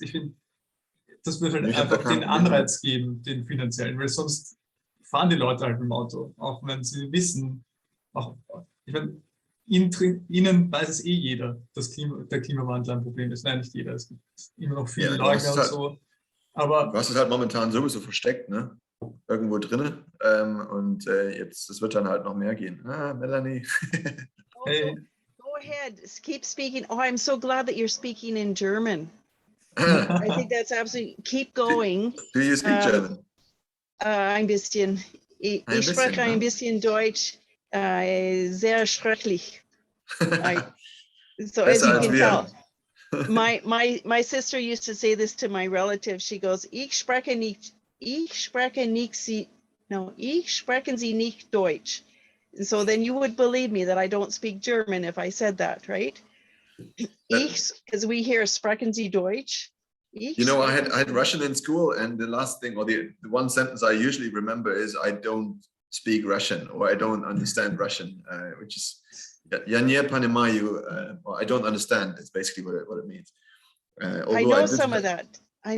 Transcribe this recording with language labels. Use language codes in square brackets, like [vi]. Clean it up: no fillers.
[de] Ich finde, das wird halt einfach den Anreiz geben, den finanziellen, weil sonst fahren die Leute halt im Auto, auch wenn sie wissen, auch, ich meine, ihnen weiß es eh jeder, dass der Klimawandel ein Problem ist. Nein, nicht jeder, es gibt immer noch viele Leugner und so. Aber du hast es halt momentan sowieso versteckt, ne? Irgendwo drinne. Und jetzt, es wird dann halt noch mehr gehen. [en] Ah, Melanie. Hey. Go ahead, keep speaking. Oh, I'm so glad that you're speaking in German. I think that's absolutely, keep going. Do you speak German? [de] Ein bisschen. Ich spreche ein bisschen Deutsch, sehr schrecklich. [en] So as you can tell, my sister used to say this to my relative. She goes, [de] ich sprechen Sie nicht Deutsch. [en] And so then you would believe me that I don't speak German if I said that, right? Because we hear [de] sprechen Sie Deutsch. [en] You know, I had Russian in school, and the last thing, or the one sentence I usually remember is I don't speak Russian, or I don't understand Russian, which is [ru] "Я не понимаю," [en] or I don't understand. It's basically what it means. I know some of that. I